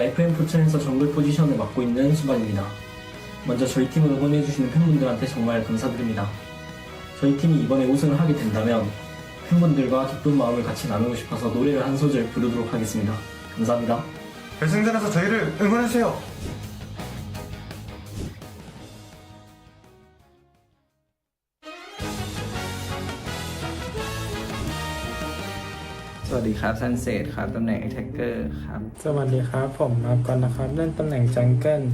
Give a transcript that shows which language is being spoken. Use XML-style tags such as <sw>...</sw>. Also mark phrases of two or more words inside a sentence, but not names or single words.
<ko>FM 포천에서 정글 포지션을 맡고 있는 수반입니다. 먼저 저희 팀을 응원해주시는 팬분들한테 정말 감사드립니다. 저희 팀이 이번에 우승을 하게 된다면 팬분들과 기쁜 마음을 같이 나누고 싶어서 노래를 한 소절 부르도록 하겠습니다. 감사합니다. 결승전에서 저희를 응원해주세요.</ko> <th>สวัสดีครับซันเซ็ตครับตำแหน่ง attacker ครับ สวัสดีครับผมมากอนนะครับเล่นตำแหน่งจังเกิล</th>